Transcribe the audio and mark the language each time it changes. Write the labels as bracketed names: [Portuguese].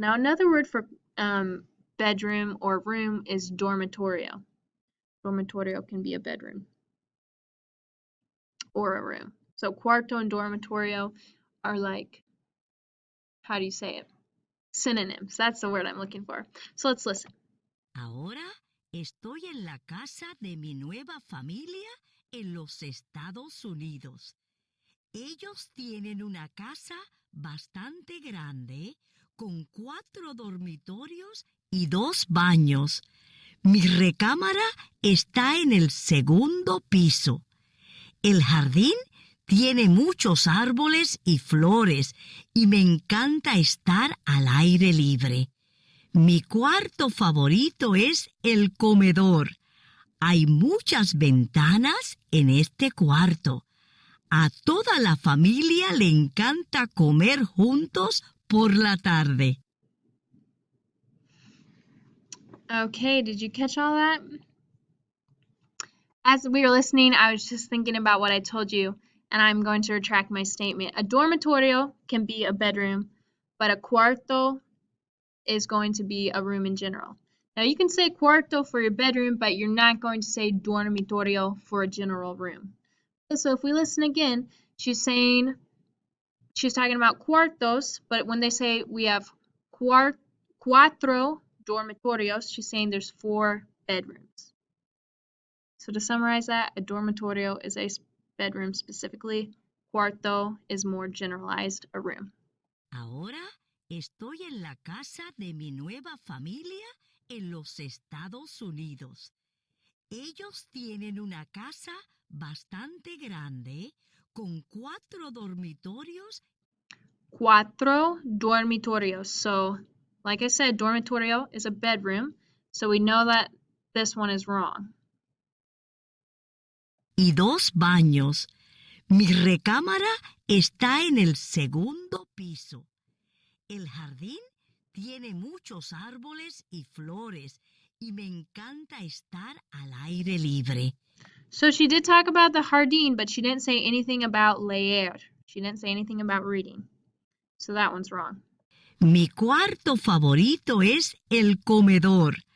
[English] Now another word for bedroom or room is dormitorio. Dormitorio can be a bedroom or a room. So cuarto and dormitorio are like, how do you say it? Synonyms. That's the word I'm looking for. So let's listen. [Spanish] Ahora estoy en la casa de mi nueva familia en los Estados Unidos. Ellos tienen una casa bastante grande con 4 dormitorios y 2 baños. Mi recámara está en el segundo piso. El jardín tiene muchos árboles y flores y me encanta estar al aire libre. Mi cuarto favorito es el comedor. Hay muchas ventanas en este cuarto. A toda la familia le encanta comer juntos por la tarde. [English] Okay, did you catch all that? As we were listening, I was just thinking about what I told you, and I'm going to retract my statement. A dormitorio can be a bedroom, but a cuarto is going to be a room in general. Now you can say cuarto for your bedroom, but you're not going to say dormitorio for a general room. So if we listen again, she's talking about cuartos, but when they say we have [Spanish] cuatro dormitorios, [English] she's saying there's 4 bedrooms. So to summarize that, a dormitorio is a bedroom specifically. Cuarto is more generalized, a room. [Spanish] Ahora estoy en la casa de mi nueva familia en los Estados Unidos. Ellos tienen una casa bastante grande con 4 dormitorios. 4 dormitorios. [English] So, like I said, dormitorio is a bedroom. So we know that this one is wrong. [Spanish] Y 2 baños. Mi recámara está en el segundo piso. El jardín tiene muchos árboles y flores y me encanta estar al aire libre. [English] So she did talk about the jardín, but she didn't say anything about leer. She didn't say anything about reading. So that one's wrong. [Spanish] Mi cuarto favorito es el comedor.